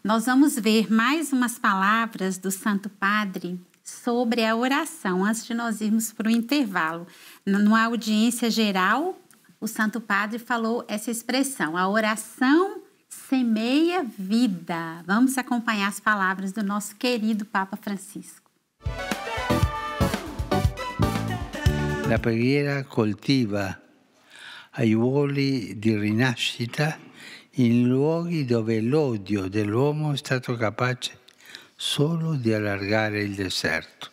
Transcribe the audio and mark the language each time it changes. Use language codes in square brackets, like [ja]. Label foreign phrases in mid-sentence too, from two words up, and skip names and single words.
[pt] Nós vamos ver mais umas palavras do Santo Padre sobre a oração, antes de nós irmos para o intervalo. Numa audiência geral, o Santo Padre falou essa expressão, a oração semeia vida. Vamos acompanhar as palavras do nosso querido Papa Francisco. [it] La preghiera coltiva aiuoli di rinascita in luoghi dove l'odio dell'uomo è stato capace solo di allargare il deserto.